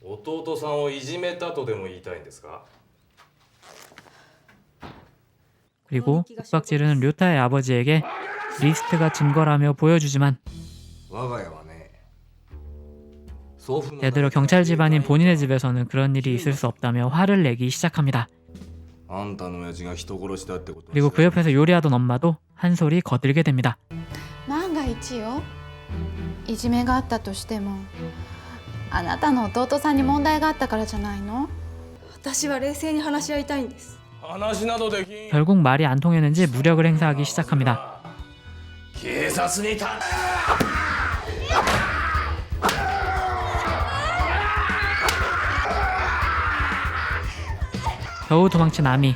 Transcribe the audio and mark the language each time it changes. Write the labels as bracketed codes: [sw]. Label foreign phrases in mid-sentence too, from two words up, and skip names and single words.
[ko] 그리고 윽박 지르는 료타의 아버지에게 리스트가 증거라며 보여주지만 되도록 경찰 집안인 본인의 집에서는 그런 일이 있을 수 없다며 화를 내기 시작합니다. 그리고 그 옆에서 요리하던 엄마도 한 소리 거들게 됩니다. [ja] 万が一よ、いじめがあったとしてもあなたの弟さんに問題があったからじゃないの？私は冷静に話し合いたいんです。 [ko] 결국 말이 안 통했는지 무력을 행사하기 시작합니다. 겨우 도망친 아미.